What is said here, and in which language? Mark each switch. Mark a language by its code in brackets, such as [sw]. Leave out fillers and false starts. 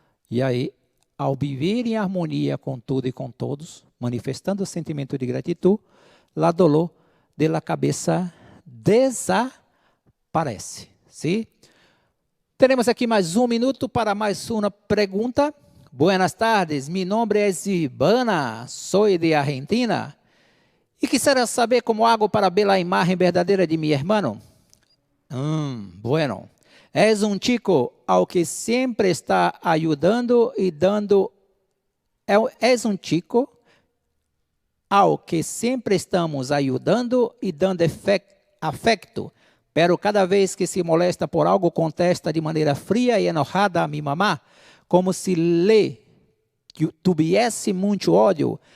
[pt] E aí, ao viver em harmonia com tudo e com todos, manifestando o sentimento de gratidão, a dolor da cabeça desaparece. ¿Sí? Teremos aqui mais um minuto para mais uma pergunta. [es] Buenas tardes, mi nombre es Ivana, soy de Argentina e quisiera saber como hago para ver a imagen verdadeira de mi hermano. Bueno. [pt] És um chico ao que sempre está ajudando e dando. És um chico ao que sempre estamos ajudando e dando afecto, [es] pero cada vez que se molesta por algo [pt] contesta de maneira fria e enojada a minha mamá, como se lhe tivesse muito ódio.